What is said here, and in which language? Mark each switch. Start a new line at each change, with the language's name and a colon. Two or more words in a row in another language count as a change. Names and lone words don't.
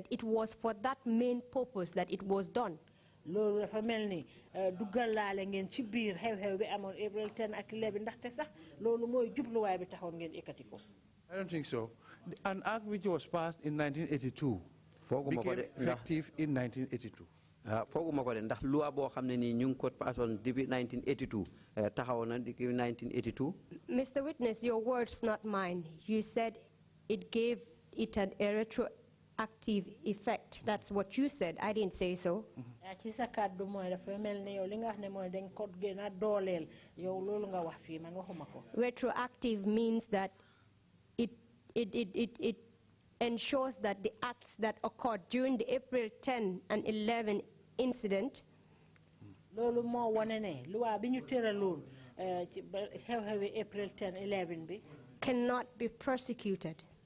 English: It was for that main purpose that it was done. I don't think so. An act which was passed in 1982 became effective in 1982.
Wolof: ndax loi boo xam ne nii ñu ngi ko passoon depuis 1982 taxaw na depuis 1982.
English: Mr. Witness, your words, not mine. You said it gave it a retroactive effect. That's what you said. I didn't say so. Retroactive means that it ensures that the acts that occurred during the April 10 and 11 incident cannot be prosecuted.